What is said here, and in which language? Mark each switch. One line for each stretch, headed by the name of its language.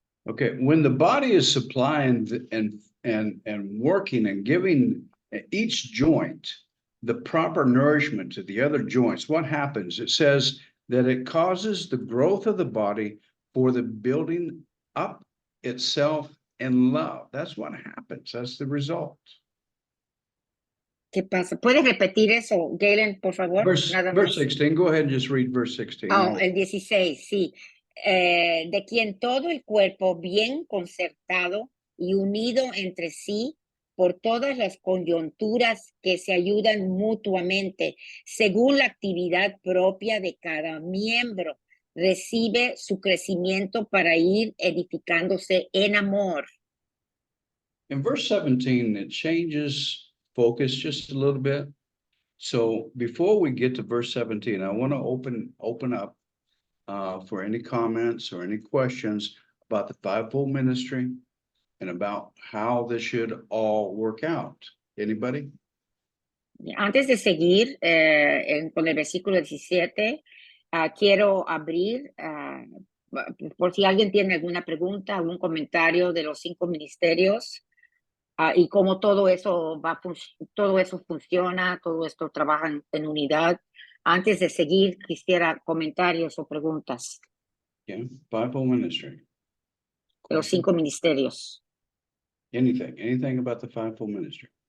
English: Okay, when the body is supplying and working and giving each joint the proper nourishment to the other joints, what happens? It says that it causes the growth of the body for the building up itself in love. That's what happens. That's the result.
Spanish: ¿Qué pasa? ¿Puedes repetir eso, Galen, por favor?
English: Verse,
Spanish: Nada
English: verse
Spanish: más.
English: 16, go ahead and just read verse 16.
Spanish: Oh, el 16, sí. De quien todo el cuerpo bien concertado y unido entre sí por todas las coyunturas que se ayudan mutuamente, según la actividad propia de cada miembro, recibe su crecimiento para ir edificándose en amor.
English: In verse 17, it changes focus just a little bit. So before we get to verse 17, I want to open up for any comments or any questions about the fivefold ministry and about how this should all work out. Anybody?
Spanish: Antes de seguir con el versículo 17, quiero abrir, por si alguien tiene alguna pregunta, algún comentario de los 5 ministerios y cómo todo eso todo eso funciona, todo esto trabaja en unidad. Antes de seguir, quisiera comentarios o preguntas
English: Yeah, fivefold ministry.
Spanish: de los 5 ministerios.
English: Anything about the fivefold ministry?